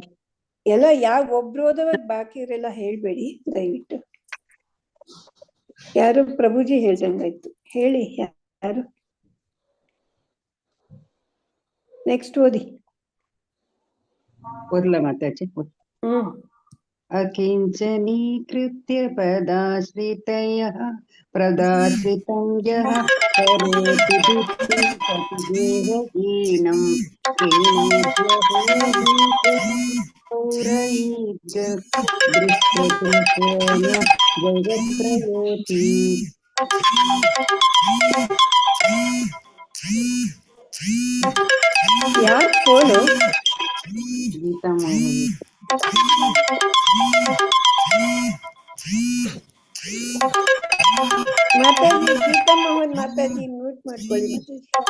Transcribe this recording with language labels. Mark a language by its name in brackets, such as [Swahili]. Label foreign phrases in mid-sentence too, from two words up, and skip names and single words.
[Kannada] ಎಲ್ಲ ಯಾವ ಒಬ್ರು ಓದೋವಾಗ ಬಾಕಿ ಇರೆಲ್ಲ ಹೇಳ್ಬೇಡಿ ದಯವಿಟ್ಟು. ಯಾರು ಪ್ರಭುಜಿ ಹೇಳ್ದಂಗಾಯ್ತು. ಹೇಳಿ ಯಾರು? ನೆಕ್ಸ್ಟ್ ಓದಿ. ಓದ್ಲಾ ಮಾತಾಜಿ? [Sanskrit] अकिञ्चनीकृत्य पदाश्रितं यः करोति बुद्धिं प्रतिदेहहीनं तेनोद्यहेहि दृष्टकृतेन जगत्त्रयोऽपि। [Kannada] ಯಾರ್ ಫೋನು? ಗೀತಾ ಮೋಹನ್. ಮಾತಾಜಿ, ಗೀತಾ ಮೋಹನ್ ಮಾತಾಜಿ ಮ್ಯೂಟ್ ಮಾಡ್ಕೊಳ್ಳಿ ಮಾತಾಜಿ.